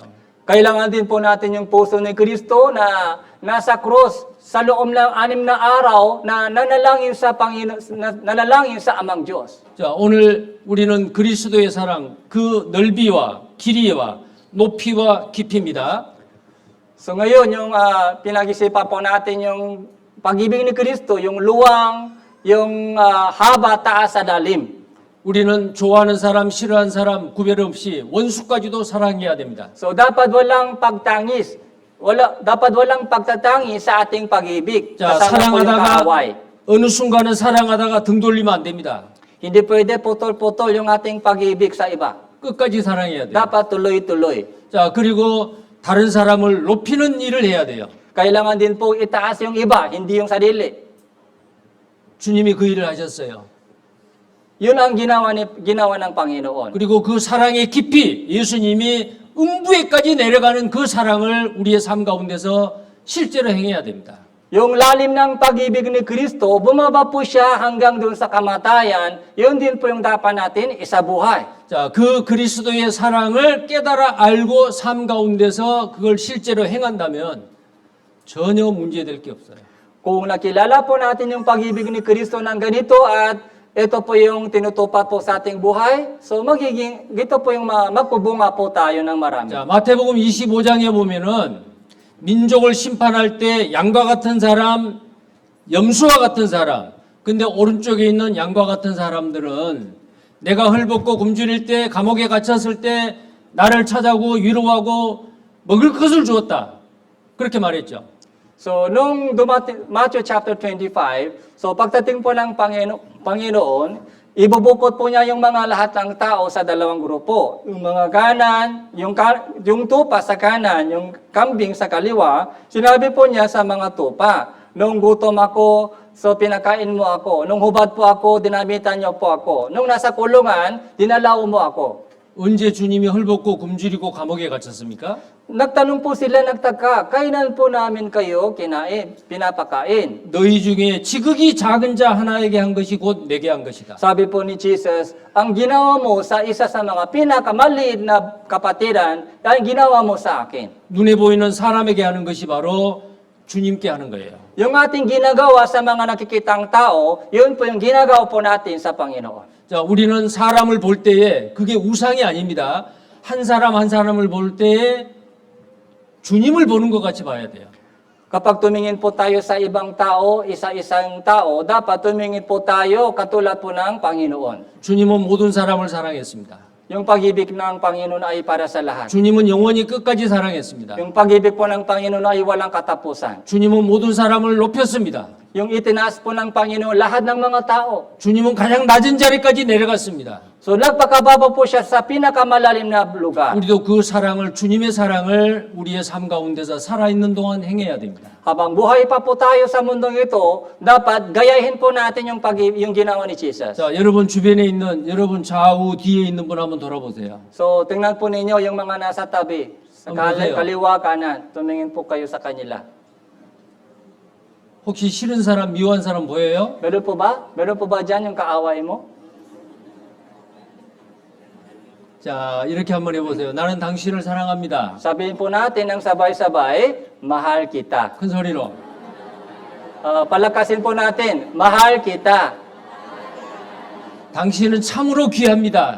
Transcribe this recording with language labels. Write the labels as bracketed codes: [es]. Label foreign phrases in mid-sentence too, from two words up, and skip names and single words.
[tl] Kailangan din po natin yung puso ni Kristo na nasa cross sa loob ng 6 na araw na nanalangin sa Amang Diyos. [ko] 자, 오늘 우리는 그리스도의 사랑, 그 넓이와 길이와 높이와 깊이입니다. [tl] So ngayon, yung pinag-isipan po natin yung pag-ibig ni Kristo, yung luwang, yung haba, taas, sa lalim. [ko] 우리는 좋아하는 사람, 싫어하는 사람 구별 없이 원수까지도 사랑해야 됩니다. [tl] So dapat walang pagtatangis sa ating pag-ibig. [ko] 자, [tl] Kasama po yung kaaway. [ko] 사랑하다가 어느 순간은 사랑하다가 등 돌리면 안 됩니다. [tl] Hindi pwede putol-putol yung ating pag-ibig sa iba. [ko] 끝까지 사랑해야 돼요. [tl] Dapat tuloy-tuloy. [ko] 자, 그리고 다른 사람을 높이는 일을 해야 돼요. [tl] Kailangan din po itaas yung iba, hindi yung sarili. [ko] 주님이 그 일을 하셨어요. [tl] Yun ang ginawa ng Panginoon. [ko] 그리고 그 사랑의 깊이 예수님이 음부에까지 내려가는 그 사랑을 우리의 삶 가운데서 실제로 행해야 됩니다. [tl] Yung lalim ng pag-ibig ni Kristo, bumaba po siya hanggang doon sa kamatayan. Yun din po yung dapat natin isabuhay. [ko] 자, 그 그리스도의 사랑을 깨달아 알고 삶 가운데서 그걸 실제로 행한다면 전혀 문제될 게 없어요. [tl] Kung nakilala po natin yung pag-ibig ni Kristo ng ganito at ito po yung tinutupad po sa ating buhay, so ito po yung magpubunga po tayo ng marami. [ko] 자, 마태복음 25장에 보면은 민족을 심판할 때 양과 같은 사람, 염소와 같은 사람, 근데 오른쪽에 있는 양과 같은 사람들은 내가 헐벗고 굶주릴 때 감옥에 갇혔을 때 나를 찾아오고 위로하고 먹을 것을 주었다. 그렇게 말했죠. [tl] So, nung dumating, Matthew chapter 25, so pagdating po ng Panginoon, ibubukod po niya yung mga lahat ng tao sa dalawang grupo. Yung mga kanan, yung tupa sa kanan, yung kambing sa kaliwa, sinabi po niya sa mga tupa, nung gutom ako, so pinakain mo ako. Nung hubad po ako, dinamitan niyo po ako. Nung nasa kulungan, dinalaw mo ako. [ko] 언제 주님이 헐벗고 굶주리고 감옥에 갇혔습니까? [tl] Nagtanong po sila, nagtaka, kailan po namin kayo pinapakain? [ko] 너희 중에 지극히 작은 자 하나에게 한 것이 곧 내게 한 것이다. [tl] Sabi po ni Jesus, ang ginawa mo sa isa sa mga pinakamaliit na kapatiran, ay ginawa mo sa akin. [ko] 눈에 보이는 사람에게 하는 것이 바로 주님께 하는 거예요. [tl] Yung ating ginagawa sa mga nakikitang tao, yun po yung ginagawa po natin sa Panginoon. [ko] 자, 우리는 사람을 볼 때에 그게 우상이 아닙니다. 한 사람 한 사람을 볼 때에 주님을 보는 것 같이 봐야 돼요. [tl] Kapag tumingin po tayo sa ibang tao, isa-isang tao, dapat tumingin po tayo katulad po ng Panginoon. [ko] 주님은 모든 사람을 사랑했습니다. [tl] Yung pag-ibig ng Panginoon ay para sa lahat. [ko] 주님은 영원히 끝까지 사랑했습니다. [tl] Yung pag-ibig po ng Panginoon ay walang katapusan. [ko] 주님은 모든 사람을 높였습니다. [tl] Yung itinaas po ng Panginoon lahat ng mga tao. [ko] 주님은 가장 낮은 자리까지 내려갔습니다. [tl] So nagpakababa po siya sa pinakamalalim na lugar. [ko] 우리도 그 사랑을, 주님의 사랑을 우리의 삶 가운데서 살아있는 동안 행해야 됩니다. [tl] Habang buhay pa po tayo sa mundong ito, dapat gayahin po natin yung ginawa ni Jesus. [ko] 자, 여러분 주변에 있는, 여러분 좌우 뒤에 있는 분 한번 돌아보세요. [tl] So tingnan po ninyo yung mga nasa tabi, sa [ko] 보세요. [tl] kaliwa, kanan. Tumingin po kayo sa kanila. [ko] 혹시 싫은 사람, 미워한 사람 보여요? [tl] Meron po ba? Meron po ba dyan yung kaaway mo? [ko] 자, 이렇게 한번 해보세요. 나는 당신을 사랑합니다. [tl] Sabihin po natin ng sabay-sabay, mahal kita. [ko] 큰 소리로. [tl] Palakasin po natin, mahal kita. [ko] 당신은 참으로 귀합니다.